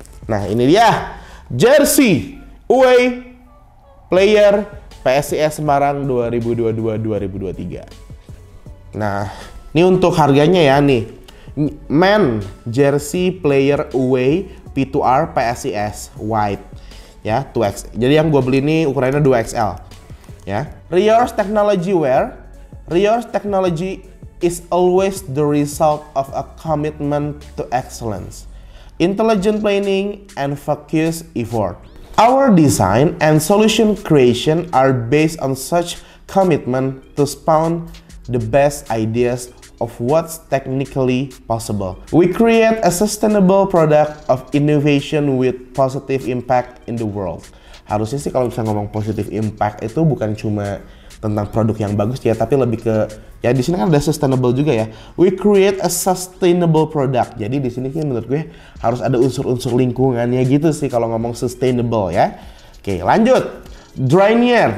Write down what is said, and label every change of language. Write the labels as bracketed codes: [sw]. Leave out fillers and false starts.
[id] Nah, ini dia jersey away player PSIS Semarang 2022-2023. Nah, ini untuk harganya ya nih. Men jersey player away P2R PSIS white ya, 2X. Jadi yang gue beli ini ukurannya 2XL. [en] Ya, Rior's technology wear. Rior's technology is always the result of a commitment to excellence, intelligent planning, and focused effort. Our design and solution creation are based on such commitment to spawn the best ideas of what's technically possible. We create a sustainable product of innovation with positive impact in the world. [id] Harusnya sih kalau bisa ngomong positive impact itu bukan cuma tentang produk yang bagus ya, tapi lebih ke ya di sini kan ada sustainable juga ya. [en] We create a sustainable product. [id] Jadi di sini kan menurut gue harus ada unsur-unsur lingkungannya gitu sih kalau ngomong sustainable ya. Oke, lanjut. Dryner.